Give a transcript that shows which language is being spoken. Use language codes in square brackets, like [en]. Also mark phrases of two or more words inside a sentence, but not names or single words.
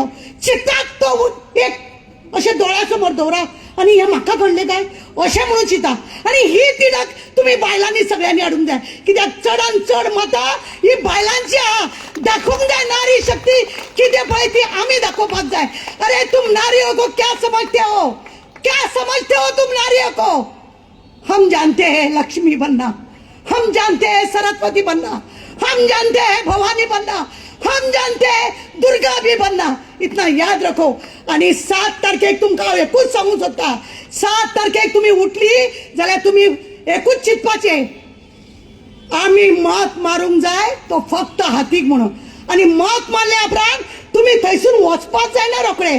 [kok] चिंतात तो एक अशें दोळ्यासमोर दवरा आणि हे म्हाका घडले काय अशें म्हणून चिंता. आणि ही तिडक तुम्ही बायलांनी सगळ्यांनी हाडूंक जाय. कित्याक चडान चड मतां ही बायलांची आहा. दाखोवंक जाय नारी शक्ती कितें पळय ती आमी दाखोवपाक जाय. [hi] अरे तुम नारियों को क्या समझते हो? क्या समझते हो तुम नारियों को? हम जानते हैं लक्ष्मी बनना, हम जानते हैं सरस्वती बनना, हम जानते हैं भवानी बनना, हम जानते हैं दुर्गा भी बनना. इतना याद रखो. [kok] आणि 7 तारखेक तुमकां एकूच सांगू सोदता. 7 तारखेक तुम्ही उठली जाल्यार तुम्ही एकूच चिंतपाचे आमी मत मारूंक जाय तो फक्त हातीक म्हणून. आणि मत मारल्या उपरांत तुम्ही थंयसून वचपाक जायना रोखडे.